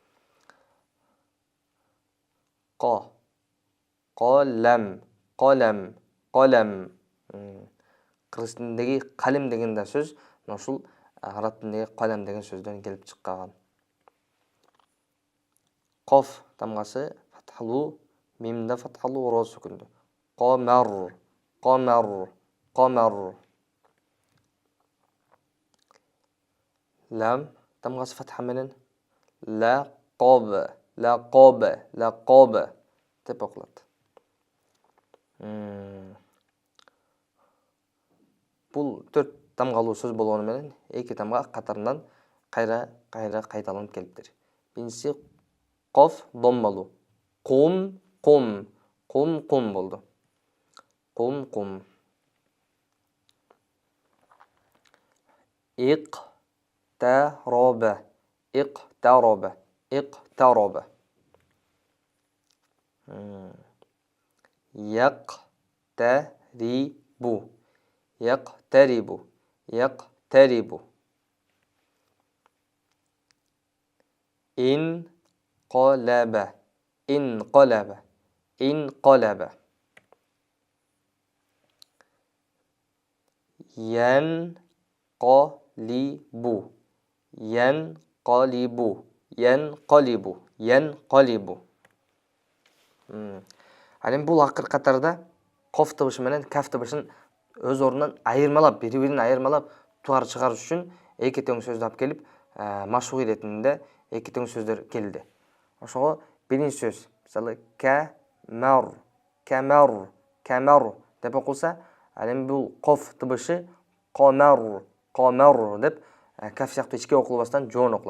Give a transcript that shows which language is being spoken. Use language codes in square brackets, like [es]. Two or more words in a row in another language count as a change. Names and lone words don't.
[ky] Колем. Кыргыз тилиндеги калем деген да сөз ушул араб тилиндеги калем деген сөздөн келип чыккан. Коф тамгасы фатхалуу, мимде фатхалуу, ро сүкүндүү. Комар. Лам тамгасы фатха менен лaqob деп окулат. Бул 4 тамгалуу сөз болгону менен эки тамга катарынан кайра кайталанып келиптир. Биринчиси коф доммалуу. Кум болду. Кум. [ar] Иqtaroba. Yaqtaribu. Inqalaba. ينقلب. ينقلب. ينقلب. ينقلب. [ky] Анан бул акыр катарда коф дыбышы менен каф дыбышын өз орунан айырмалап, бири-бирин айырмалап туар чыгарыш үчүн эки тең сөздү алып келип, машыгуу иретинде эки тең сөздөр келди. Ошого биринчи сөз, мисалы, камар, камар, камар деп окулса, анан бул коф дыбышы комар, комар деп каф сыяктуу ичке окулбастан жоон окулат.